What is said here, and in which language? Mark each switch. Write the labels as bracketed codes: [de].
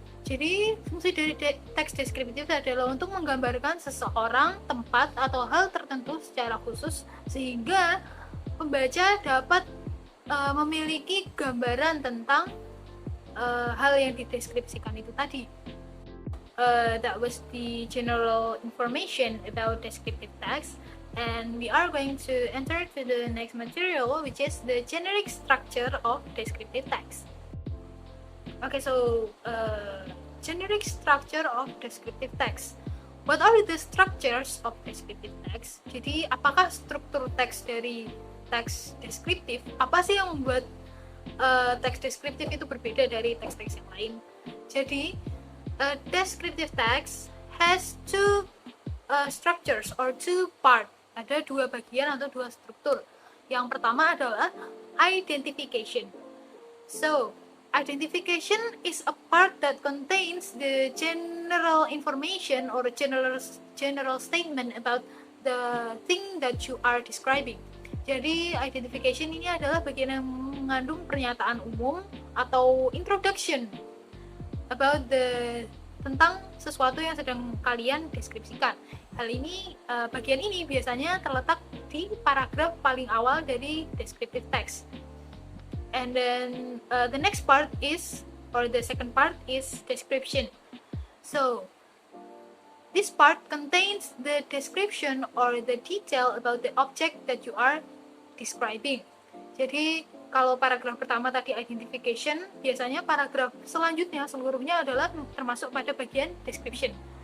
[id] Jadi, fungsi dari teks deskriptif adalah untuk menggambarkan seseorang, tempat, atau hal tertentu secara khusus sehingga pembaca dapat memiliki gambaran tentang hal yang dideskripsikan itu tadi. [en] That was the general information about descriptive text, and we are going to enter to the next material, which is the generic structure of descriptive text. Okay, so generic structure of descriptive text. What are the structures of descriptive text? [id] Jadi, apakah struktur teks dari teks deskriptif? Apa sih yang membuat teks deskriptif itu berbeda dari teks-teks yang lain? [en] Jadi, descriptive text has two structures or two part. [id] Ada dua bagian atau dua struktur. Yang pertama adalah identification. [en] So, identification is a part that contains the general information or general statement about the thing that you are describing. [id] Jadi identification ini adalah bagian yang mengandung pernyataan umum atau [en] introduction about [id] tentang sesuatu yang sedang kalian deskripsikan. Hal ini, bagian ini biasanya terletak di paragraf paling awal dari descriptive text. [en] And then the next part is, or the second part is description. So this part contains the description or the detail about the object that you are describing. [id] Jadi kalau paragraf pertama tadi identification, biasanya paragraf selanjutnya seluruhnya adalah termasuk pada bagian description.